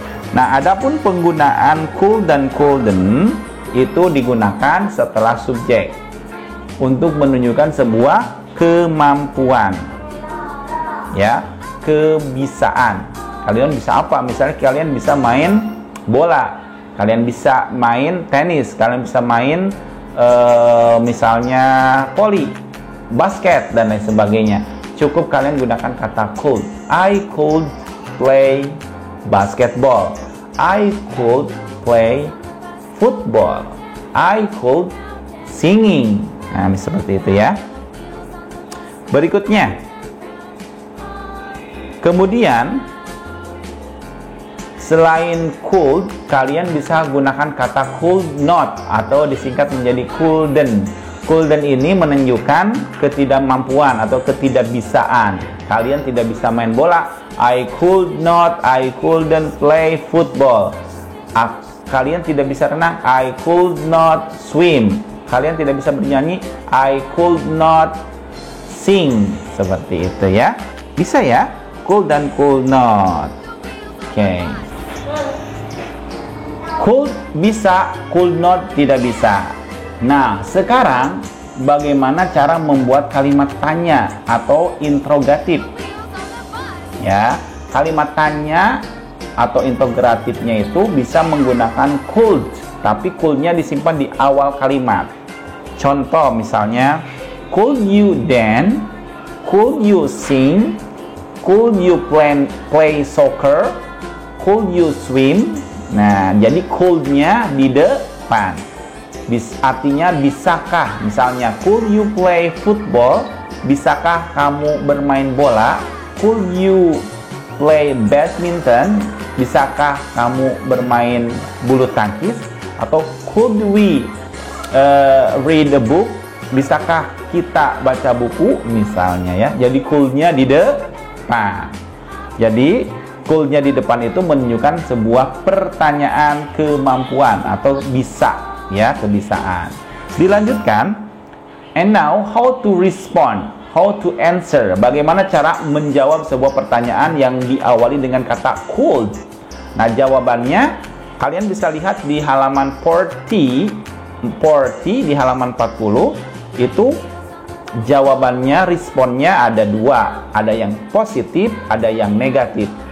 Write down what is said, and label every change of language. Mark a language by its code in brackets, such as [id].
[id] Nah, adapun penggunaan could dan couldn't itu digunakan setelah subjek untuk menunjukkan sebuah kemampuan, ya, kebisaan. Kalian bisa apa? Misalnya kalian bisa main bola, kalian bisa main tenis, kalian bisa main misalnya voli, basket dan lain sebagainya. Cukup kalian gunakan kata could. [en] I could play basketball. I could play football. I could singing. [id] Nah, seperti itu ya. Berikutnya. Kemudian selain could, kalian bisa gunakan kata could not atau disingkat menjadi couldn't. Couldn't ini menunjukkan ketidakmampuan atau ketidakbisaan. Kalian tidak bisa main bola. [en] I couldn't play football. [id] Kalian tidak bisa renang. [en] I could not swim. [id] Kalian tidak bisa bernyanyi. [en] I could not sing. [id] Seperti itu ya. Bisa ya? Could dan could not. Oke. Could bisa, could not tidak bisa. Nah, sekarang bagaimana cara membuat kalimat tanya atau interrogatif? Ya, kalimat tanya atau interrogatifnya itu bisa menggunakan could, tapi could-nya disimpan di awal kalimat. [en] Contoh misalnya, could you dance? Could you sing? Could you play soccer? Could you swim? [id] Nah, jadi could-nya di depan. Artinya bisakah? [en] Misalnya, could you play football? [id] Bisakah kamu bermain bola? [en] Could you play badminton? [id] Bisakah kamu bermain bulu tangkis? [en] Atau could we read a book? [id] Bisakah kita baca buku? Misalnya ya. Jadi could-nya di depan. Jadi could-nya di depan itu menunjukkan sebuah pertanyaan kemampuan atau bisa ya, kebisaan. [en] Dilanjutkan, and now how to respond, how to answer. [id] Bagaimana cara menjawab sebuah pertanyaan yang diawali dengan kata could. Nah, jawabannya kalian bisa lihat di halaman 40 di halaman 40 itu jawabannya, responnya ada dua, ada yang positif, ada yang negatif.